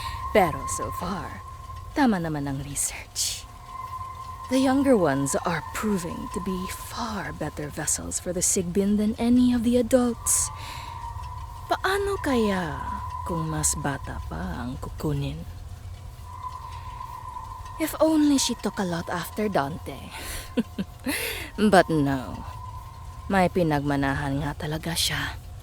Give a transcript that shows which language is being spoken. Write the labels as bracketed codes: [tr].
[tl] Pero so far, tama naman ang research. [en] The younger ones are proving to be far better vessels for the Sigbin than any of the adults. [tl] Paano kaya kung mas bata pa ang kukunin? [en] If only she took a lot after Dante. But no. [tl] May pinagmanahan nga talaga siya.